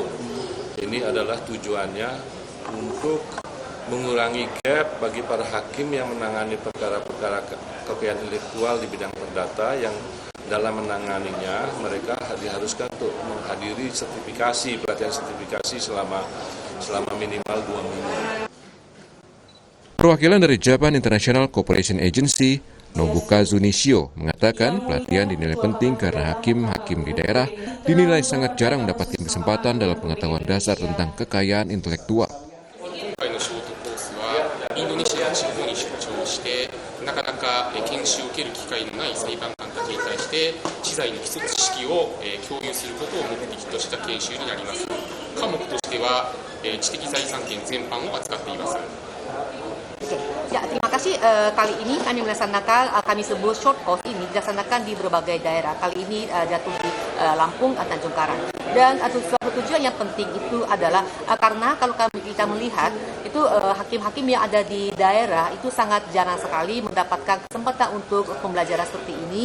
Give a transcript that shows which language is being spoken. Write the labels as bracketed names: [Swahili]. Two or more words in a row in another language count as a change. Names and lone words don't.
[Indonesian] Ini adalah tujuannya untuk mengurangi gap bagi para hakim yang menangani perkara-perkara kekayaan intelektual di bidang perdata yang dalam menanganinya mereka diharuskan untuk menghadiri pelatihan sertifikasi selama minimal 2 minggu. Perwakilan dari Japan International Cooperation Agency, Nobukazu Nishio, mengatakan pelatihan dinilai penting karena hakim-hakim di daerah dinilai sangat jarang mendapatkan kesempatan dalam pengetahuan dasar tentang kekayaan intelektual. [Japanese] インドネシア地方に出張してなかなか研修を受ける機会のない裁判官たちに対して知財の基礎知識を共有することを目的とした研修になります。科目としては知的財産権全般を扱っています。 [Indonesian] Ya, terima kasih. Kali ini kami melaksanakan, kami sebut [English] short course [Indonesian] ini dilaksanakan di berbagai daerah. Kali ini jatuh di Lampung, Tanjung Karang. Dan suatu tujuan yang penting itu adalah karena kalau kita melihat itu hakim-hakim yang ada di daerah itu sangat jarang sekali mendapatkan kesempatan untuk pembelajaran seperti ini.